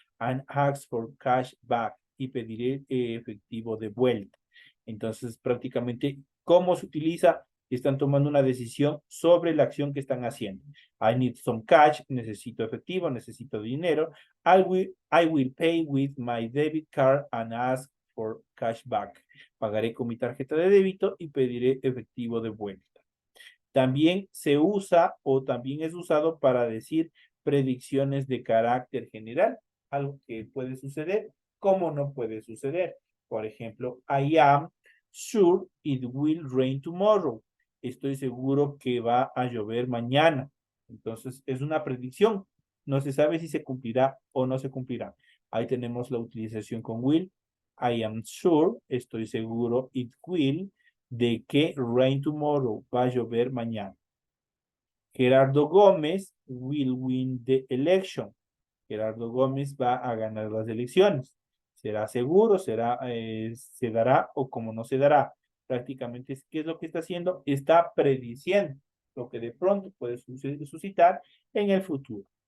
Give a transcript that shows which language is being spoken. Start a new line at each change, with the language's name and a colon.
English: And ask for cash back.
Spanish: Y pediré efectivo de vuelta. Entonces, prácticamente, ¿cómo se utiliza? Están tomando una decisión sobre la acción que están haciendo.
English: I need some cash,
Spanish: necesito efectivo, necesito dinero.
English: I will pay with my debit card and ask for cash back.
Spanish: Pagaré con mi tarjeta de débito y pediré efectivo de vuelta. También se usa o también es usado para decir predicciones de carácter general, algo que puede suceder, como no puede suceder. Por ejemplo,
English: I am sure it will rain tomorrow.
Spanish: Estoy seguro que va a llover mañana. Entonces, es una predicción. No se sabe si se cumplirá o no se cumplirá. Ahí tenemos la utilización con will.
English: I am sure,
Spanish: estoy seguro,
English: it will,
Spanish: de que
English: rain tomorrow,
Spanish: va a llover mañana.
English: Gerardo Gómez will win the election.
Spanish: Gerardo Gómez va a ganar las elecciones. ¿Será seguro? ¿Se dará o como no se dará? Prácticamente, ¿qué es lo que está haciendo? Está prediciendo lo que de pronto puede suscitar en el futuro.